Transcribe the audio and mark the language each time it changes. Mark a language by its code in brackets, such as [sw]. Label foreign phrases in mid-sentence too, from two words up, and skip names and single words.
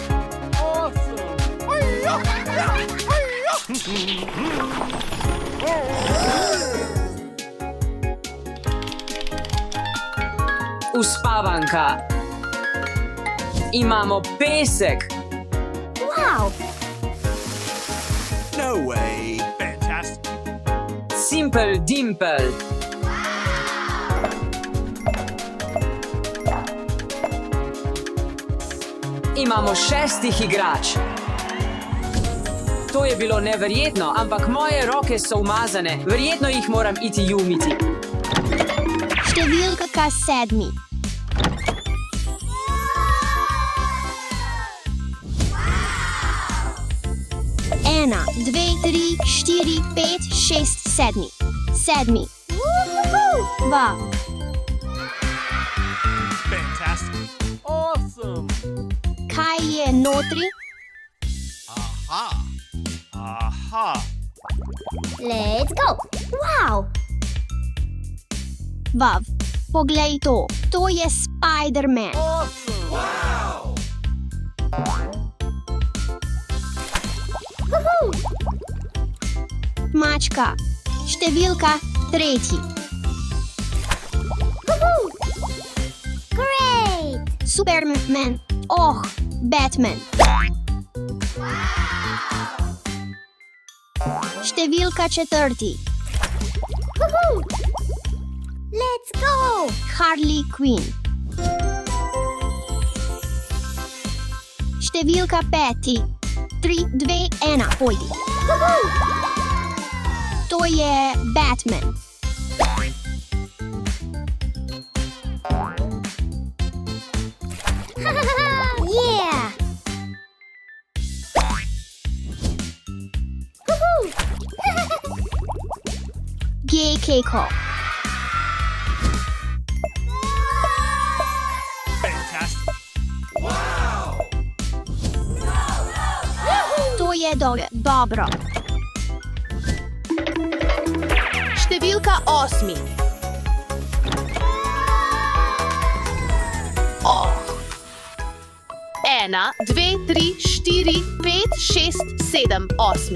[sl] Uspavanka. Imamo pesek. [en] Wow. No way. Fantastic. Simple Dimple. [sl] Imamo 6 igrač. To je bilo neverjetno, ampak moje roke so umazane. Verjetno jih moram iti umiti. Številka 7. 1, 2, 3, 4, 5, 6, 7. 7. Vav. [en] Fantastic. Awesome. [sl] Kaj je notri? Aha. Aha. [en] Let's go! Wow! Vav, [sl] poglej to. To je Spider-Man. [en] Awesome. Wow. [sl] Mačka. Številka 3. [en] Great! [sl] Superman. Oh, Batman. Številka 4. [en] Let's go! Harley Quinn. [sl] Številka 5. 3, 2, 1, pojdi. To je Batman. [en] Yeah! Gay Keiko. Fantastic. [sl] To je dobro. Številka 8. Oh. 1, 2, 3, 4, 5, 6, 7, 8.